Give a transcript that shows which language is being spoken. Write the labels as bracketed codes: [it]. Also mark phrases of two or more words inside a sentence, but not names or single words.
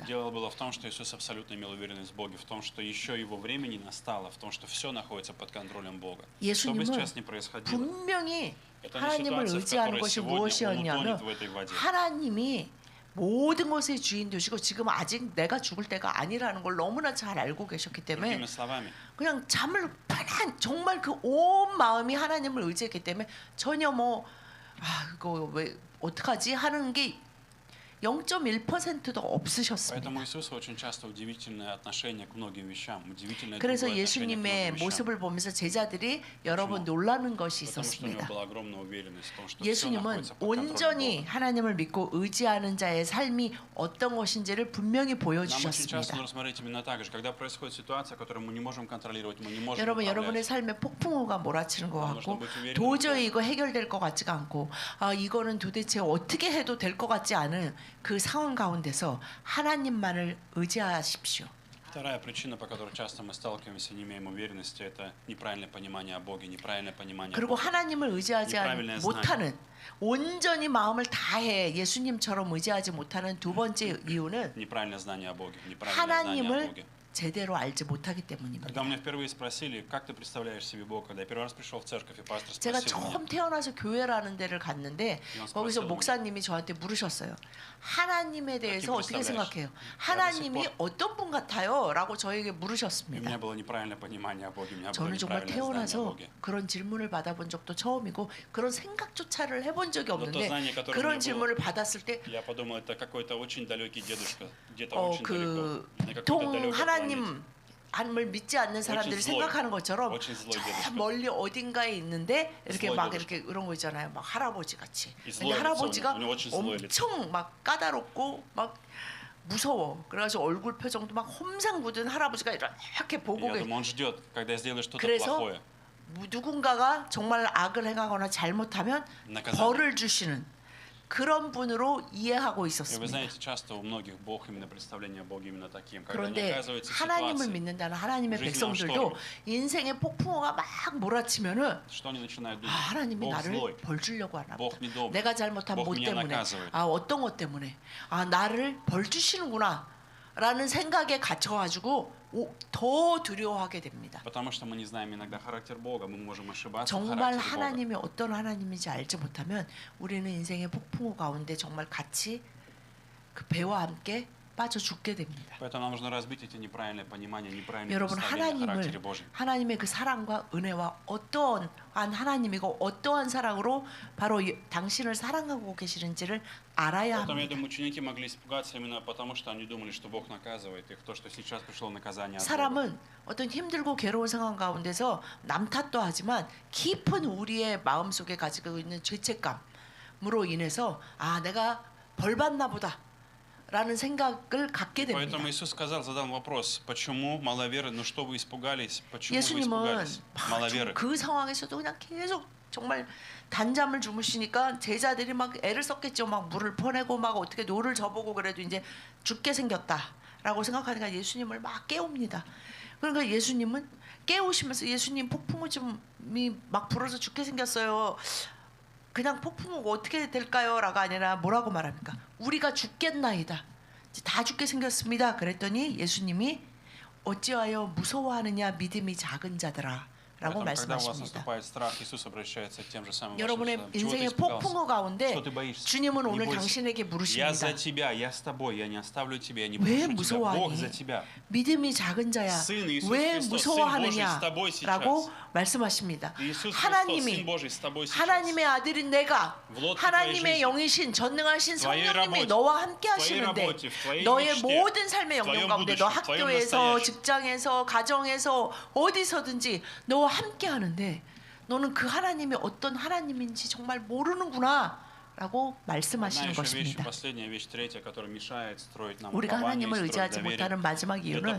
[ru] Дело было в том, что Иисус абсолютно имел уверенность в Боге, в том, что еще его время не настало, в том, что все находится под контролем Бога. Что бы сейчас ни происходило, [ko] 분명히 [ru] это не [ko] 하나님을 [ru] ситуация, в [ko] 의지하는 [ru] которой [ko] 것이 [ru] сегодня он [ko] 무엇이었냐면 [ru] утонет в этой воде. [ko] 하나님이 모든 것의 주인 되시고 지금 아직 내가 죽을 때가 아니라는 걸 너무나 잘 알고 계셨기 때문에 [ru] Другими словами, [ko] 그냥 잠을 정말 그 온 마음이 하나님을 의지했기 때문에 전혀 이거 왜 어떡하지 하는 게 0.1%도 없으셨습니다. [ru] поэтому Иисус очень часто удивительное отношение к многим вещам, удивительное [ko] 그래서 [ru] другое отношение к [ko] 예수님의 [ru] многим вещам. [ko] 모습을 보면서 제자들이 여러 번 놀라는 것이 [ru] Потому что у него [ko] 있었습니다. [ru] была огромная уверенность в том, что все [ko] 예수님은 [ru] находится под контролем [ko] 온전히 [ru] Бога. [ko] 하나님을 믿고 의지하는 자의 삶이 어떤 것인지를 분명히 [ru] Нам очень часто [ko] 보여주셨습니다. [ru] нужно смотреть именно так же, когда происходит ситуация, которую мы не можем контролировать, мы не можем [ko] 여러분, [ru] управлять. [ko] 여러분의 삶에 폭풍우가 몰아치는 것 [ru] Нам [ko] 같고 [ru] нужно быть уверенным в [ko] 도저히 [ru] Боге. [ko] 이거 해결될 것 같지가 않고 이거는 도대체 어떻게 해도 될 것 같지 않은 그 상황 가운데서 하나님만을 의지하십시오. [ru] Вторая причина, по которой часто мы сталкиваемся, не имеем уверенности, это неправильное понимание о Боге, неправильное понимание о [ko] 그리고 [ru] Боге. [ko] 하나님을 의지하지 [ru] неправильное [ko] 못하는 온전히 마음을 다해 예수님처럼 의지하지 못하는 두 번째 이유는 [ru] Неправильное знание о Боге, неправильное знание о [ko] 하나님을 [ru] Боге. [ko] 제대로 알지 못하기 때문입니다. [ru] Когда у меня впервые спросили, как ты представляешь себе Бога, когда я первый раз пришел в церковь, и пастор [ko] 제가 [ru] спросил меня, [ko] 처음 태어나서 교회라는 데를 갔는데 거기서 목사님이 저한테 물으셨어요. 하나님에 대해서 어떻게 생각해요? 하나님이 어떤 분 같아요? 라고 저에게 [ru] и у [ko] 물으셨습니다. [ru] меня было неправильное понимание о Боге, у меня было [ko] 저는 정말 [ru] неправильное знание о [ko] 태어나서 [ru] Боге. [ko] 그런 질문을 받아본 적도 처음이고 그런 생각조차를 해본 적이 [ru] Но то [ko] 없는데 [ru] знание, которое у [ko] 그런 [ru] меня было, [ko] 질문을 받았을 때 [ru] я подумал, это какой-то очень далекий дедушка, где-то очень далеко, на какой-то [ko] 통 [ru] далекой планете. [ko] 하나님을 믿지 않는 사람들이 [ru] очень злой, [ko] 생각하는 것처럼 [ru] очень zлой [ko] 저 [ru] дедушка. [ko] 멀리 어딘가에 있는데 이렇게 [ru] zlой [ko] 막 [ru] дедушка. [ko] 이렇게 이런 거 있잖아요. 막 할아버지 같이. 이 근데 [ru] zlое [ko] 할아버지가 [ru] лицо, у него очень zlое лицо. [ko] 엄청 막 까다롭고 막 무서워. 그래가지고 얼굴 표정도 막 험상 굳은 할아버지가 이렇게 보고 [ru] Я думаю, он ждет, когда я сделаю что-то [ko] 그래서 [ru] плохое. [ko] 누군가가 정말 악을 행하거나 잘못하면 나가사니. 벌을 주시는 그런 분으로 이해하고 [ru] И вы [ko] 있었습니다. [ru] знаете, часто у многих Бог именно представление о Боге именно таким, когда они [ko] 그런데 [ru] оказываются в [ko] 하나님을 [ru] ситуации, [ko] 믿는다는 하나님의 [ru] жизненном [ko] 백성들도 [ru] шторме. [ko] 인생의 폭풍우가 막 몰아치면은 [ru] что они начинают думать? [ko] 하나님이 [ru] Бог [ko] 나를 [ru] злой, [ko] 벌 주려고 하나 보다. [ru] Бог недобрый, [ko] 내가 잘못한 [ru] Бог [ko] 뭐 [ru] меня [ko] 때문에 [ru] наказывает. [ko] 어떤 것 때문에 나를 벌 주시는구나 라는 생각에 갇혀가지고 더 두려워하게 됩니다. [ru] Потому что мы не знаем иногда характер Бога, мы можем ошибаться в [ko] 정말 [ru] характере Бога. [ko] 하나님이 어떤 하나님인지 알지 못하면 우리는 인생의 폭풍우 가운데 정말 같이 그 배와 함께 빠져 죽게 됩니다. [ru] Поэтому нам нужно разбить эти неправильные понимания, неправильные [ko] 여러분 [ru] представления о характере [ko] 하나님을 [ru] Божьем. [ko] 하나님의 그 사랑과 은혜와 어떠한 하나님이고 어떠한 사랑으로 바로 당신을 사랑하고 계시는지를 알아야 [ru] Поэтому, я [ko] 합니다. [ru] думаю, ученики могли испугаться именно потому, что они думали, что Бог наказывает их, то, что сейчас пришло наказание от Бога. [ko] 사람은 어떤 힘들고 괴로운 상황 가운데서 남 탓도 하지만 깊은 우리의 마음속에 가지고 있는 죄책감으로 인해서 내가 벌 받나 보다 라는 생각을 갖게 됩니다. [ru] Поэтому Иисус задал вопрос, почему маловеры, ну что вы испугались, почему вы [ko] 예수님은 [ru] испугались, маловеры? [ko] 그 상황에서도 그냥 계속 정말 단잠을 주무시니까 제자들이 막 애를 썼겠죠. 막 물을 퍼내고 막 어떻게 노를 저보고 그래도 이제 죽게 생겼다라고 생각하니까 예수님을 막 깨웁니다. 그러니까 예수님은 깨우시면서 예수님 폭풍우쯤이 막 불어서 죽게 생겼어요. 그냥 폭풍우가 어떻게 될까요? 라가 아니라 뭐라고 말합니까? 우리가 죽겠나이다. 다 죽게 생겼습니다. 그랬더니 예수님이 어찌하여 무서워하느냐 믿음이 작은 자들아 라고 [ru] Поэтому, когда у вас [ko] 말씀하십니다. [ru] наступает страх, Иисус обращается к тем же самым вашим [ko] 여러분의 [ru] членам. Чего ты [ko] 인생의 [ru] испугался? [ko] 폭풍우 가운데 [ru] Что ты боишься? [ko] 주님은 [ru] Не [ko] 오늘 [ru] бойся. [ko] 당신에게 [ru] Я [ko] 물으십니다. [ru] за тебя, я с тобой, я не оставлю тебя, я не [ko] 왜 [ru] брошу тебя. [ko] 무서워하니? [ru] Бог за тебя. [ko] 믿음이 작은 자야, [ru] сын Иисус [ko] 왜 [ru] Христос, сын Божий с тобой [ko] 무서워하느냐라고 [ru] сейчас. [ko] 말씀하십니다. [ru] Иисус Христос, [ko] 하나님이 [ru] сын Божий с тобой сейчас. [ko] 하나님의 아들인 내가 [ru] В лодке твоей [ko] 하나님의 [ru] жизни, [ko] 영이신 전능하신 [ru] в твоей [ko] 성령님이 [ru] работе, [ko] 너와 함께 [ru] в твоей [ko] 하시는데 [ru] работе, в твоей [ko] 너의 [ru] мечте, [ko] 모든 삶의 [ru] в твоем [ko] 영역 가운데 너 [ru] будущем, в твоем [ko] 학교에서 [ru] настоящем. [ko] 직장에서 가정에서 어디서든지 너와 함께 하는데 너는 그 하나님이 어떤 하나님인지 정말 모르는구나 라고 [ru] Одна [ko] 말씀하시는 [ru] еще вещь, [ko] 것입니다. [ru] последняя вещь, третья, которая мешает строить нам [ko] 우리가 [ru] упование и [ko] 하나님을 [ru] строить [ko] 의지하지 [ru] доверие. [ko] 못하는 마지막 [ru] Это [ko] 이유는